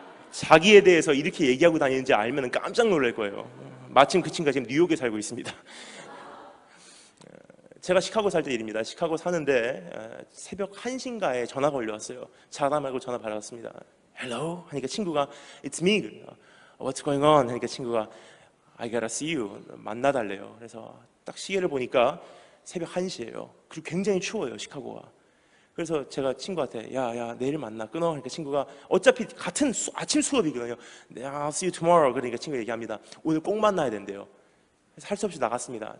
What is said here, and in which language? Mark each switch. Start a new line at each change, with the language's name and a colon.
Korean: 자기에 대해서 이렇게 얘기하고 다니는지 알면 깜짝 놀랄 거예요. 마침 그 친구가 지금 뉴욕에 살고 있습니다. 제가 시카고 살 때 일입니다. 시카고 사는데 새벽 1시인가에 전화가 올려왔어요. 자다 말고 전화 받았습니다.
English: Hello?
Korean: 하니까 친구가
English: It's me. What's going on?
Korean: 하니까 친구가
English: I gotta see you.
Korean: 만나달래요. 그래서 딱 시계를 보니까 새벽 1시예요. 그리고 굉장히 추워요, 시카고가. 그래서 제가 친구한테 야 내일 만나, 끊어. 그러니까 친구가 어차피 같은 아침 수업이거든요.
English: I'll see you tomorrow.
Korean: 그러니까 친구가 얘기합니다. 오늘 꼭 만나야 된대요. 그래서 할 수 없이 나갔습니다.